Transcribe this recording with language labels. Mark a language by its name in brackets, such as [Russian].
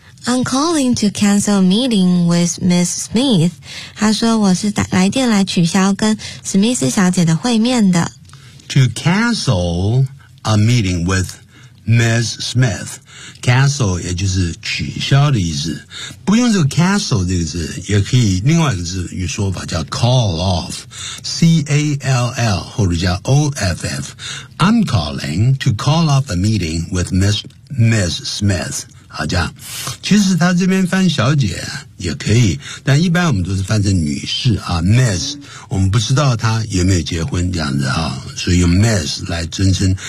[English] I'm calling to cancel a meeting with Miss Smith. [Chinese] 他说我是来电来取消跟史密斯小姐的会面的。 [English] To cancel a meeting withMiss Smith, [Chinese] cancel 也就是取消的意思，不用这个 cancel 这个字，也可以另外一个字与说法叫 [English] call off, [Chinese] C-A-L-L 或者叫 O-F-F. [English] I'm calling to call off a meeting with Miss Smith. [Chinese] 好，这样，其实他这边翻小姐也可以，但一般我们都是翻成女士啊 ，Miss. 我们不知道她有没有结婚这样子啊，所以用 Miss 来尊称。